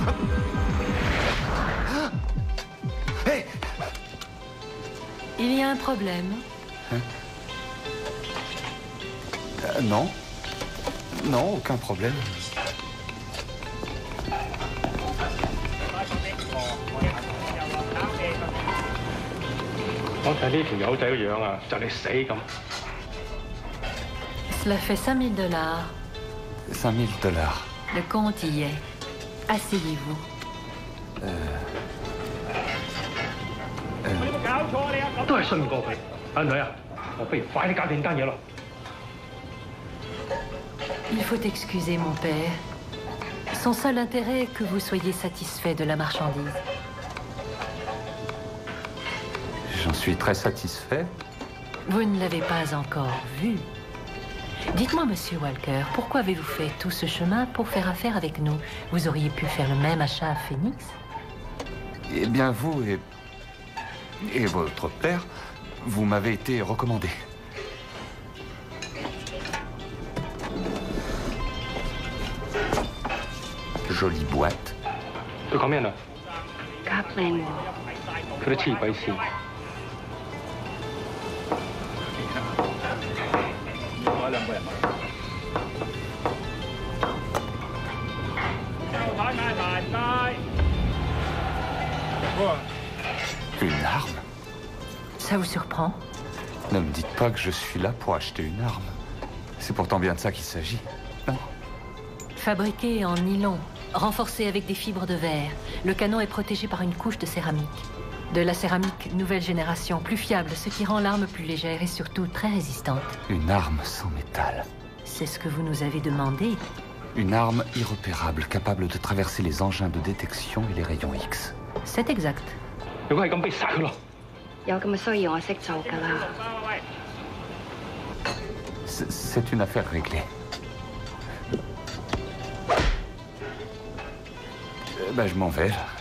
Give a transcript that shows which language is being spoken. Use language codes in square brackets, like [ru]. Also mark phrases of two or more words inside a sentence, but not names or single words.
[fr] Hé! Il y a un problème. Hein? Non. Non, aucun problème. [yue] 我睇呢條友仔個樣啊，就嚟死咁。 [fr] Cela fait 5 000 $. 5 000 $. Le compte y est. Asseyez-vous. [yue] 都係信唔過佢。阿女啊，我不如快啲搞掂單嘢咯。 [fr] Il faut excuser mon père. Son seul intérêt est que vous soyez satisfait de la marchandise. J'en suis très satisfait. Vous ne l'avez pas encore vu. Dites-moi, monsieur Walker, pourquoi avez-vous fait tout ce chemin pour faire affaire avec nous? Vous auriez pu faire le même achat à Phoenix? Eh bien, vous et votre père, vous m'avez été recommandé. Jolie boîte. [yue] 佢講咩啊？加 plan 喎。佢都黐鬼線。我兩個人。 [fr] Une arme? Ça vous surprend? Ne me dites pas que je suis là pour acheter une arme. C'est pourtant bien de ça qu'il s'agit, non? Fabriqué en nylon, renforcé avec des fibres de verre, le canon est protégé par une couche de céramique. De la céramique nouvelle génération, plus fiable, ce qui rend l'arme plus légère et surtout très résistante. Une arme sans métal. C'est ce que vous nous avez demandé. Une arme irrepérable, capable de traverser les engins de détection et les rayons X. C'est exact. [yue] 如果係咁，不如殺佢咯。有咁嘅需要，我識做㗎啦。 [fr] C'est une affaire réglée. Ben, je m'en vais, là.